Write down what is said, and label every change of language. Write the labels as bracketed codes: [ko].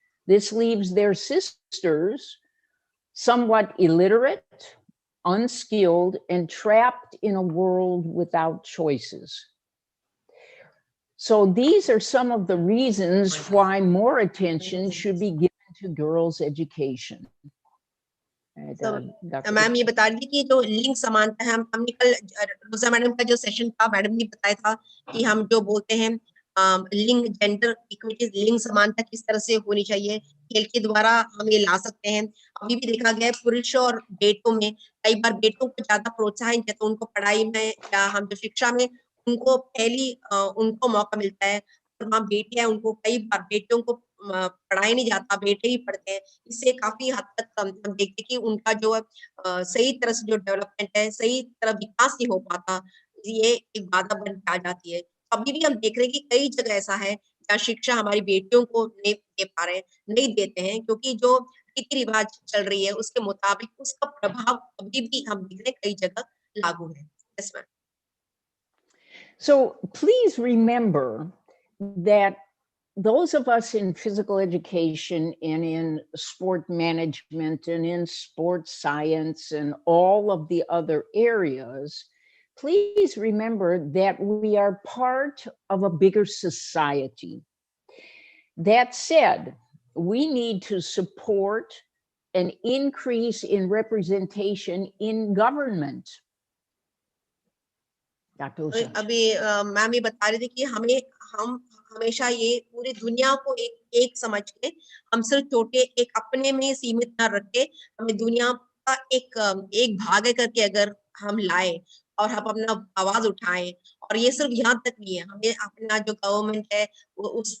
[en] This leaves their sisters somewhat illiterate, unskilled, and trapped in a world without choices. So these are some of the reasons why more attention should be given to girls' education. [hi] Ma'am ये बता रही थी कि जो लिंग समानता है, हमने कल रोजा मैडम का जो सेशन था, मैडम ने बताया था कि हम जो बोलते हैं लिंग, जेंडर इक्विटी, लिंग समानता किस तरह से होनी चाहिए, खेल के द्वारा हम ये ला सकते हैं. अभी भी देखा गया है पुरुषों और बेटों में कई बार बेटों को ज्यादा प्रोत्साहन देते हैं, उनको पढ़ाई में या हम जो शिक्षा में उनको उनको मौका मिलता है. और वहाँ बेटियां, उनको कई बार बेटियों को पढ़ाया नहीं जाता, बेटे ही पढ़ते हैं. इससे काफी हद तक हम देखते कि उनका जो सही तरह से जो डेवलपमेंट है, सही तरह विकास नहीं हो पाता, ये एक बाधा बन के आ जाती है. अभी भी हम देख रहे हैं कि कई जगह ऐसा है जहाँ शिक्षा हमारी बेटियों को नहीं दे पा रहे हैं, नहीं देते हैं, क्योंकि जो रीति रिवाज चल रही है उसके मुताबिक उसका प्रभाव अभी भी हम देख रहे हैं कई जगह लागू है. [en] Yes ma'am. So please remember that those of us in physical education and in sport management and in sports science and all of the other areas, please remember that we are part of a bigger society. That said, we need to support an increase in representation in government. [hi] अभी ma'am ये बता रही थी कि हम हमेशा ये पूरी दुनिया को एक समझ के, हम सिर्फ छोटे एक अपने में सीमित ना रख के, हमें दुनिया का एक भाग है करके अगर हम लाए और हम अपना आवाज उठाएं. और ये सिर्फ यहाँ तक नहीं है, हमें अपना जो गवर्नमेंट है वो